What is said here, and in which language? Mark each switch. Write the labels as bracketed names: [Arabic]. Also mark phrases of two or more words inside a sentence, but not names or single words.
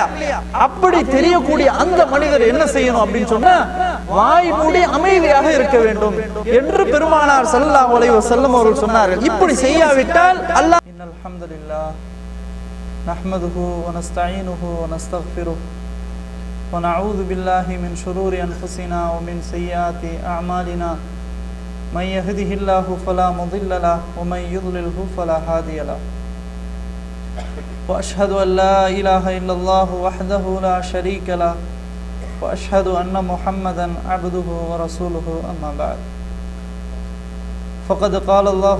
[Tamil] அப்படி தெரியக்கூடிய அந்த மனிதர் என்ன செய்யணும் அப்படின்னு சொன்னா, வாய் மூடி அமைதியாக இருக்க வேண்டும் என்று பெருமானார் [Arabic] صلى الله عليه وسلم [Tamil] அவர்கள் சொன்னார்கள். இப்படி செய்யாவிட்டால் அல்லாஹ் [Arabic] إن الحمد لله نحمده ونستعينه ونستغفره ونعوذ بالله من شرور أنفسنا ومن سيئات أعمالنا من يهده الله فلا مضل له ومن يضلله فلا هادي له وأشهد أن لا إله إلا الله وحده لا شريك له وأشهد أن محمدا عبده ورسوله أما بعد فقد قال الله